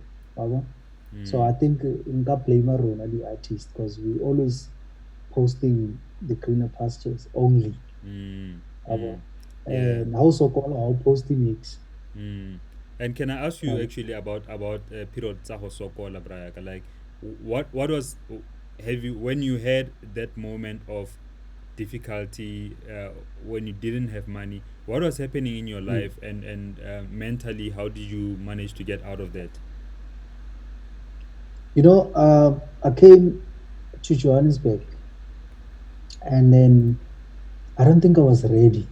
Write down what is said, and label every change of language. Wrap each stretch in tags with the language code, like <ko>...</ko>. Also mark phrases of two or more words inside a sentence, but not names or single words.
<en>Yabo? So Mm, I think nka blame Rona, the artist, because we always posting the greener pastures only. mm, mm. Yabo? Yeah. And also call our posting mix. Mm. And can I ask you Yabo? actually about period</en> <tn>tsa go sokola brayaka,</tn> <en>like what was, have you, when you had that moment of difficulty, when you didn't have money, what was happening in your Mm. life, and mentally, how did you manage to get out of that? I came to Johannesburg, and then I don't think I was ready.</en>